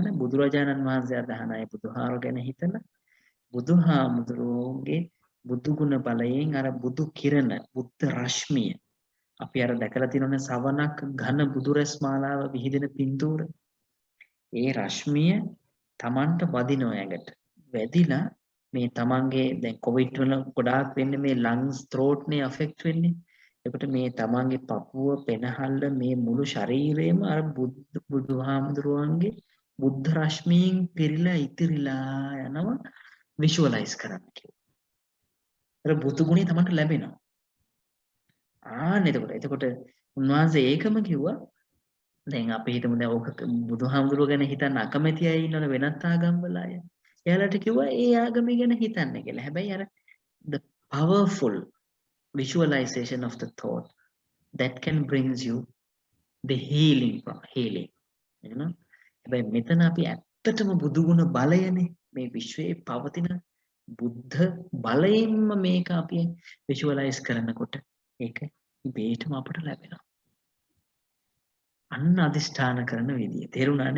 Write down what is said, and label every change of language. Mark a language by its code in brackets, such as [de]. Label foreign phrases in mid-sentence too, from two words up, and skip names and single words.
[si] බුදුරජාණන් වහන්සේ අදහන අය බුදුහාර ගැන හිතලා බුදුහාමුදුරුවෝගේ බුදු ගුණ බලයෙන් අර බුදු කිරණ බුද්ධ රශ්මිය අපි අර දැකලා තියෙනනේ සවනක් ඝන බුදු රැස් මාලාව විහිදෙන පින්තූර. ඒ රශ්මිය Tamanට වදිනවා ඇඟට. වැදිලා මේ Tamanගේ දැන් කොවිඩ් වල ගොඩාක් වෙන්නේ මේ [en] lungs throat [si] නේ affect වෙන්නේ. එතකොට මේ Tamanගේ පපුව පෙනහල්ල මේ මුළු ශරීරයම අර බුදුහාමුදුරුවන්ගේ බුද්ධ රශ්මියෙන් පිරීලා ඉතිරිලා යනවා විෂුවලයිස් කරන්න කිව්වා. අර බුදු ගුණය Tamanට ලැබෙනවා. එතකොට උන්වහන්සේ ඒකම කිව්වා. දැන් අපි හිතමු දැන් ඕක බුදුහාමුදුරුවෝ ගැන හිතන්න අකමැති අය ඉන්නවනේ වෙනත් ආගම්වල අය. එයාලට කිව්වා ඒ ආගම ගැන හිතන්න කියලා. හැබැයි අර [en] the powerful visualization of the thought that can brings you the healing you know. [si] හැබැයි මෙතන අපි ඇත්තටම බුදු ගුණ බලයනේ මේ විශ්වයේ පවතින බුද්ධ බලයෙන්ම මේක අපි visualize කරනකොට ඒක ඉබේටම අපට ලැබෙනවා. අන්න අදිෂ්ඨාන කරන විදිය. තේරුණානේ?